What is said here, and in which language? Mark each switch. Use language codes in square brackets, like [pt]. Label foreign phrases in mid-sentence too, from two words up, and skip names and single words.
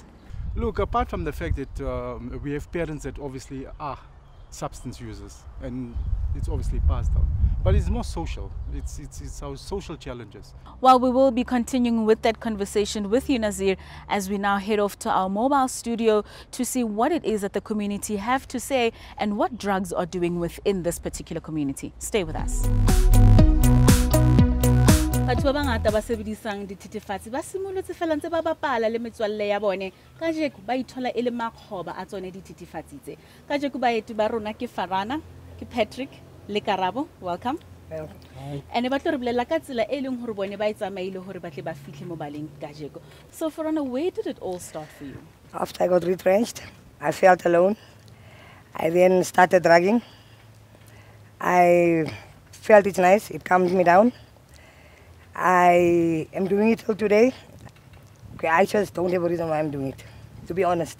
[en] Look, apart from the fact that we have parents that obviously are substance users, and it's obviously passed on, but it's more social. It's our social challenges. Well, we will be continuing with that conversation with you, Nazir, as we now head off to our mobile studio to see what it is that the community have to say and what drugs are doing within this particular community. Stay with us. [st] Batho ba bangata ba sebedisang dititifatsi ba simolotse fela ntse ba bapala le metswalle ya bone ka jeko ba ithola e le makgoba a tsone dititifatsi tse. Ka jeko baeti ba rona ke Farana, ke Patrick le Karabo. [en] Welcome. Hi. [st] And ba tlo re bolella ka tsela e leng hore bone ba itsamaile hore ba tle ba fihle mo baleng ka jeko. [en] So Farana, where did it all start for you? After I got retrenched, I felt alone. I then started drugging. I felt it's nice, it calmed me down. I am doing it till today. Okay, I just don't have a reason why I'm doing it, to be honest.